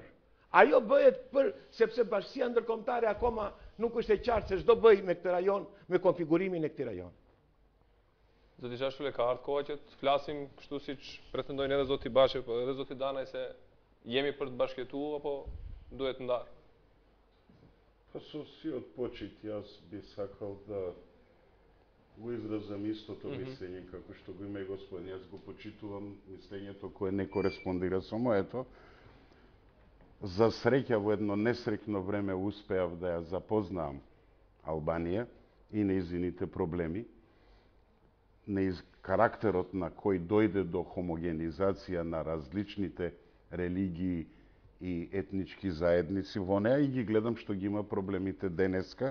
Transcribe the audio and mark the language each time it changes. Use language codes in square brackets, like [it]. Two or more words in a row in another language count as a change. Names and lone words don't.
[sq] Ajo bëhet sepse bashkësia ndërkombëtare akoma nuk është e qartë se ç'do bëj me këtë rajon, me konfigurimin e këtij rajoni. Zoti Gjashule, ka ardhur koha që të flasim kështu siç pretendojnë edhe zoti Bashi, po edhe zoti Danaj, se jemi për të bashkëtuar apo duhet të ndarë? [mk] Па со си од почет јас би сакал да го изразам истото мислење како што го има и господин. Јас го почитувам мислењето кое не кореспондира со моето. За среќа во едно несреќно време успеав да ја запознам Албанија и нејзините проблеми, карактерот на кој дојде до хомогенизација на различните религии и етнички заедници во неа, и ги гледам што ги има проблемите денеска.